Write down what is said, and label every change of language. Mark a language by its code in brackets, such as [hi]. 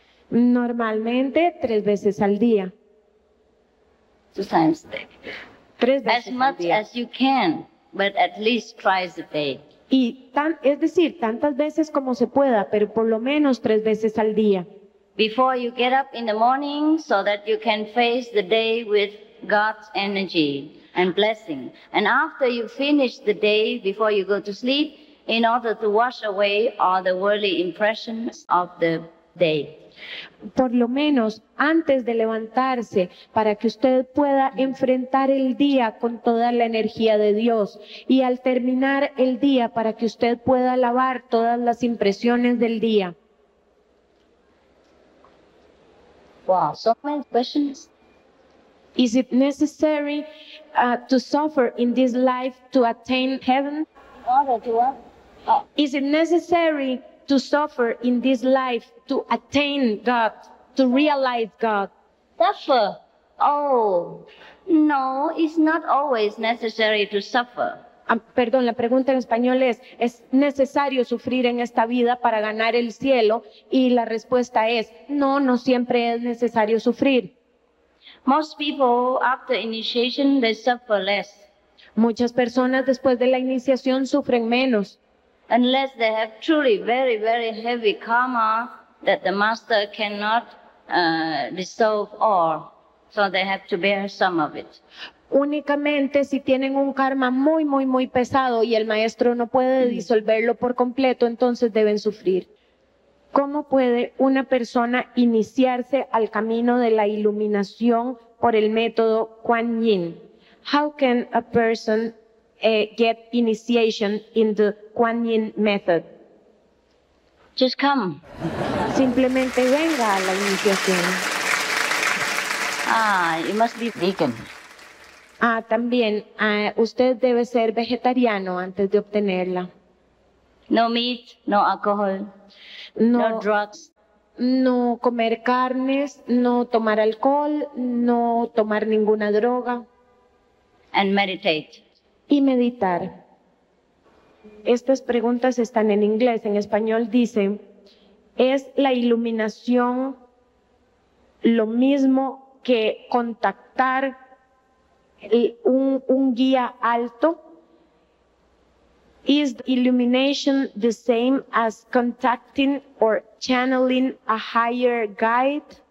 [es] Normalmente 3 veces al día. [en] 2 times a day. [es] 3 veces [en] As much [es] al día. [en] as you can, but at least twice a day. [es] Y es decir, tantas veces como se pueda, pero por lo menos 3 veces al día. [en] Before you get up in the morning so that you can face the day with God's energy and blessing. And after you finish the day, before you go to sleep, in order to wash away all the worldly impressions of the day. [es] Por lo menos antes de levantarse, para que usted pueda enfrentar el día con toda la energía de Dios, y al terminar el día para que usted pueda lavar todas las impresiones del día. [en] Wow, so many questions. Is it necessary to suffer in this life to attain heaven? In order to what? Is it necessary to suffer in this life to attain God, to realize God? Suffer? Oh, no, it's not always necessary to suffer. [es] Perdón, la pregunta en español ¿es necesario sufrir en esta vida para ganar el cielo? Y la respuesta es, no, no siempre es necesario sufrir. [en] Most people, after initiation, they suffer less. [es] Muchas personas después de la iniciación sufren menos. [en] Unless they have truly very, very heavy karma that the master cannot dissolve all. So they have to bear some of it. [es] Únicamente si tienen un karma muy, muy, muy pesado y el maestro no puede disolverlo por completo, entonces deben sufrir. ¿Cómo puede una persona iniciarse al camino de la iluminación por el método Kuan Yin? [en] How can a person get initiation in the Kuan Yin method? Just come. [es] Simplemente venga a la iniciación. [en] You must be vegan. [es] También, usted debe ser vegetariano antes de obtenerla. [en] No meat, no alcohol, no drugs. [es] No comer carnes, no tomar alcohol, no tomar ninguna droga. [en] And meditate. [es] Y meditar. Estas preguntas están en inglés. En español dice, ¿es la iluminación lo mismo que contactar un guía alto? [en] Is illumination the same as contacting or channeling a higher guide?